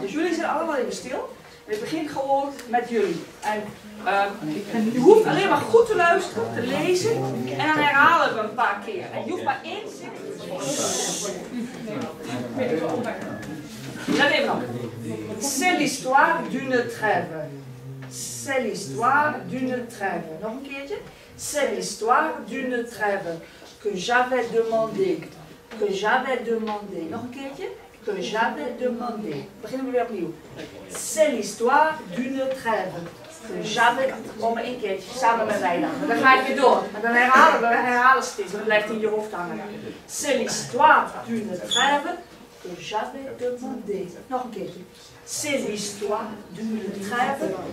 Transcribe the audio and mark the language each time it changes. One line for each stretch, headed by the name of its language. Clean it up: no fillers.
Dutch: Dus jullie zijn allemaal even stil. En ik begin gewoon met jullie. En je hoeft alleen maar goed te luisteren, te lezen en dan herhalen we een paar keer. En je hoeft maar één zin Let even op.
French: C'est l'histoire d'une trêve. C'est l'histoire d'une trêve.
Dutch: Nog een keertje.
French: C'est l'histoire d'une trêve. Que j'avais demandé. Que j'avais demandé.
Dutch: Nog een keertje.
French: Que j'avais demandé.
Dutch: Beginnen we weer opnieuw.
French: C'est l'histoire d'une trêve. Que j'avais...
Dutch: Kom maar één keertje, samen met mij dan. Dan ga ik weer door. En dan herhalen steeds. Dan blijft in je hoofd hangen.
French: C'est l'histoire d'une trêve. Que j'avais demandé.
Dutch: Nog een keertje.
French: C'est l'histoire d'une trêve.